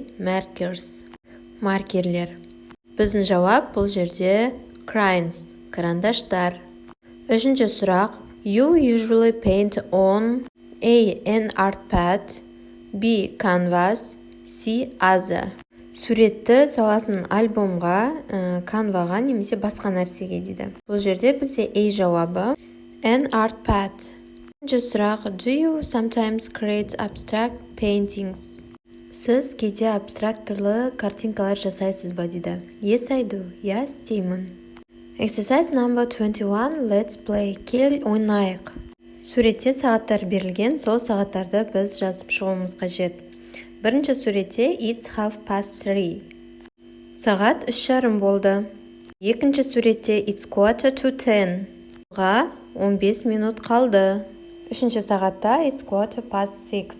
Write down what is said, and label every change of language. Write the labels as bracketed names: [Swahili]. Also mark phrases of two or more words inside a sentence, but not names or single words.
[Kazakh] Markers, маркерлер. Біздің жауап бұл жерде crayons, карандаштар. Үшінші сұрақ, [English] you usually paint on A. An art pad, B. Canvas, C. Other. [Kazakh] Суретті саласын альбомға, канваға немесе басқа нәрсеге дейді. Бұл жерде бізде A жауабы. [English] An art pad. [Kazakh] Үшінші сұрақ, [English] do you sometimes create abstract paintings? [Kazakh] Сіз кейде абстрактылы картинкалар жасайсыз ба дейді. [English] Yes, I do. [Kazakh] Я істеймін. [English] Exercise number 21. Let's play. [Kazakh] Кел ойнайық. Суретте сағаттар берілген, сол сағаттарды біз жазып шығуымыз қажет. Бірінші суретте [English] it's 3:30. [Kazakh] Сағат 3:30 болды. Екінші суретте [English] it's 9:45. [Kazakh] Ға 15 минут қалды. Үшінші сағатта [English] it's 6:15.